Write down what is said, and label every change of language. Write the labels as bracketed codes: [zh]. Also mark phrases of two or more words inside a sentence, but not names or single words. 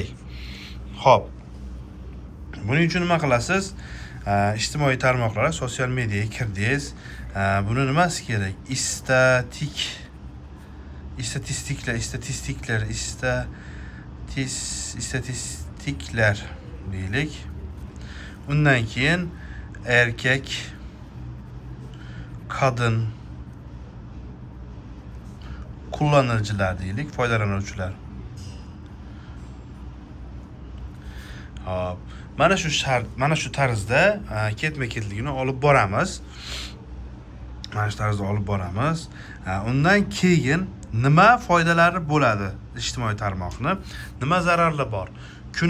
[uz] Xo'p. Buning uchun nima qilasiz? İjtimoiy tarmoqlar, [tr] sosyal medyaga [uz] kirdingiz. Buni nimasi kerak? İstatistikler deylik. Bundan keyin [tr] erkek, kadın, kullanıcılar [uz] deylik, foydalanuvchilar. Hop. Mana shu tarzda ketma-ketligini olib boramiz. Mana shu tarzda olib boramiz. Undan keyin nima foydalari bo'ladi ijtimoiy tarmoqni, nima zararlar bor?